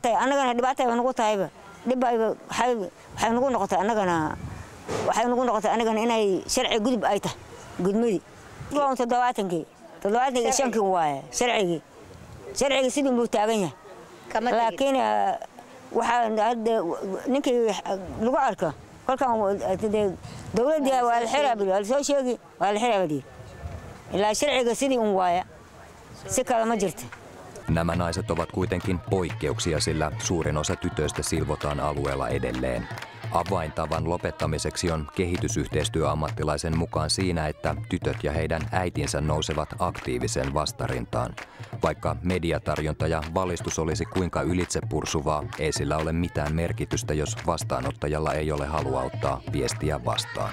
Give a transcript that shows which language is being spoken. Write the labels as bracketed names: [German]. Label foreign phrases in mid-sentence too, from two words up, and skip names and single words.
[Somali] tahay anagana dhibaato ay nagu tahayba waxay nagu noqotay anagana inay sharci gudub ay tahay gudmadi waa 70 shankii waaye sharciga sidii uu taagan yahay laakiin waxa hadda ninkii lagu arko kolkaan dawladda waa la xiraabay wal soo sheegi waa la xiraabay ilaa sharciga sidii waaye si kale ma jirto. [Finnish] Nämä naiset ovat kuitenkin poikkeuksia, sillä suurin osa tytöistä silvotaan alueella edelleen. Avaintavan lopettamiseksi on kehitysyhteistyöammattilaisen mukaan siinä, että tytöt ja heidän äitinsä nousevat aktiiviseen vastarintaan. Vaikka mediatarjonta ja valistus olisi kuinka ylitsepursuvaa, ei sillä ole mitään merkitystä, jos vastaanottajalla ei ole halua ottaa viestiä vastaan.